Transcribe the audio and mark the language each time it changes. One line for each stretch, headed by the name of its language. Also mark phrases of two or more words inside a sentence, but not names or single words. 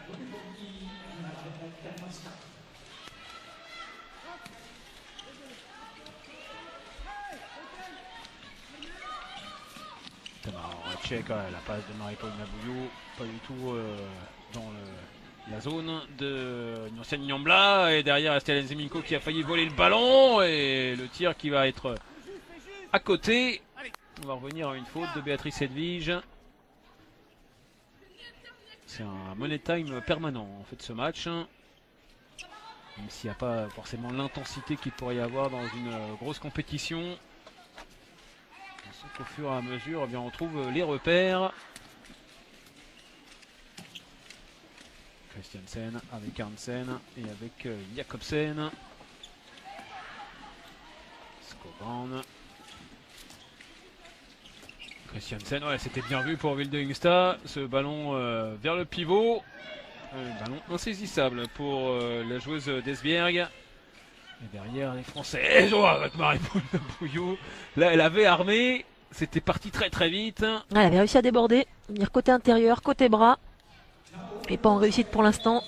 French: Check, la passe de Marie-Paul Nabouillou, pas du tout dans la zone de Nursen Nyambla, et derrière Estelle Nzeminko qui a failli voler le ballon, et le tir qui va être à côté. On va revenir à une faute de Béatrice Sedvige. C'est un
English: money time
French: permanent en fait ce match, même s'il n'y a pas forcément l'intensité qu'il pourrait y avoir dans une grosse compétition. Au fur et à mesure, eh bien, on trouve les repères. Christiansen avec Hansen et avec Jacobsen. Skogran. Christiansen, ouais, c'était bien vu pour Vilde Ingstad. Ce ballon vers le pivot. Ballon insaisissable pour la joueuse d'Esbjerg. Et derrière les Français, avec Marie-Paul Nabouillou. Là, elle avait armé. C'était parti très très vite. Elle avait réussi à déborder, venir côté intérieur, côté bras. Et pas en réussite pour l'instant.